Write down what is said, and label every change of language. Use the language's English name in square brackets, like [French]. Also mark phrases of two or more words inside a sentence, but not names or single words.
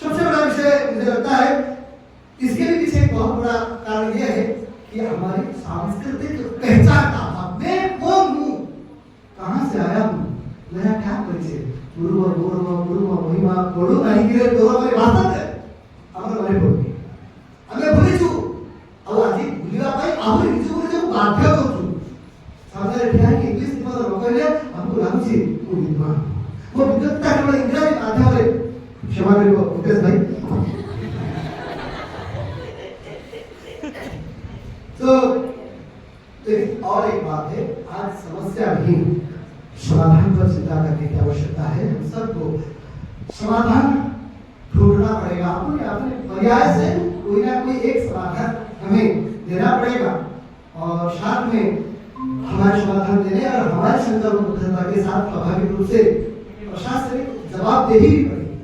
[Hindi] सबसे बड़ा विषय मुझे लगता है इसके भी पीछे एक बहुत बड़ा कारण यह है कि हमारी सांस्कृतिक पहचान का अभाव। मैं कौन हूं, कहां से आया हूं, मेरा क्या परिचय, गुरु महिमा बोलू नहीं गिरे तो हमारी भाषा है [Odia] ଆମର ମନେ ପଡୁନି, ଆମେ ଭୁଲିଛୁ ଆଉ ଆଜି ଭୁଲିବା ପାଇଁ ଆହୁରି ନିଜକୁ ନିଜକୁ ବାଧ୍ୟ କରୁଛୁ। ସାମ୍ନାରେ ଠିଆ ହେଇକି ଇଂଲିଶ ପଦ ନ କହିଲେ ଆମକୁ ଲାଗୁଛି ମୁଁ ବିଦ୍ୱାନ, ମୋ ବିଦ୍ୱତ୍ତା କେବଳ ଇଂରାଜୀ ମାଧ୍ୟମରେ। କ୍ଷମା କରିବ ମୁକେଶ ଭାଇ। [Hindi] तो और एक बात है, आज समस्या नहीं समाधान पर चिंता करने की आवश्यकता है। हम सबको समाधान ढूंढना पड़ेगा, अपने अपने पर्याय से कोई ना कोई एक समाधान हमें देना पड़ेगा और साथ में हमारे समाधान देने और हमारे संकल्पबद्धता के साथ स्वाभाविक रूप से प्रशासनिक जवाबदेही भी पड़ेगी।